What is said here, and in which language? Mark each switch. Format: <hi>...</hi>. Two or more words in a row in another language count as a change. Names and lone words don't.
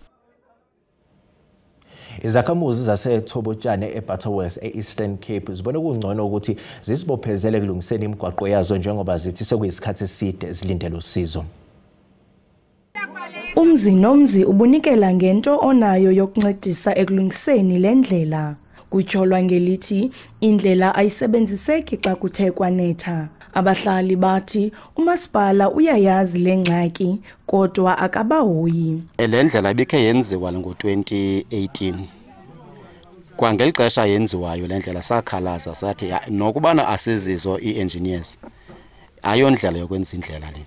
<zu>Izakhamuzi zaseThobotshane eButterworth eEastern Cape zibone kungcono ukuthi zisibophezele kulungiseni imigwaqo yazo njengoba zithi sekuyisikhathi eside zilindele usizo.</zu> <xh>Umzi nomzi ubunikela ngento onayo yokuncedisa ekulungiseni lendlela. Kutyholwa ngelithi indlela ayisebenziseki xa kuthe kwanetha. Abahlali bathi umasipala uyayazi lengxaki kodwa akabahoyi. Le ndlela ibikhe yenziwa ngo-2018. Kwangeli xesha yenziwayo le ndlela sakhalaza sathi nokubana asizizo ii-engineers ayondlela yokwenza indlela le.</xh>